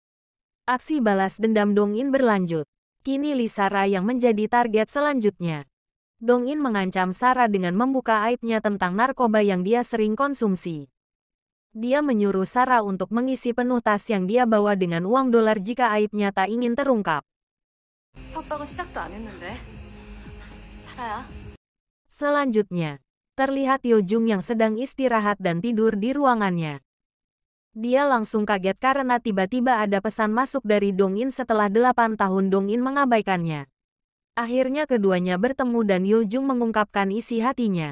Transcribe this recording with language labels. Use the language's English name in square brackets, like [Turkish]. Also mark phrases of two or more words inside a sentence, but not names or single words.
[Indonesian] Aksi balas dendam Dong-in berlanjut. Kini Lee Sara yang menjadi target selanjutnya. Dong-in mengancam Sara dengan membuka aibnya tentang narkoba yang dia sering konsumsi. Dia menyuruh Sara untuk mengisi penuh tas yang dia bawa dengan uang dolar jika aibnya tak ingin terungkap. [Korean] 아빠가 시작도 안 했는데. 살아야. [Indonesian] Selanjutnya, terlihat Yo-jung yang sedang istirahat dan tidur di ruangannya. Dia langsung kaget karena tiba-tiba ada pesan masuk dari Dong-in setelah 8 tahun Dong-in mengabaikannya. Akhirnya keduanya bertemu dan Yo-jung mengungkapkan isi hatinya.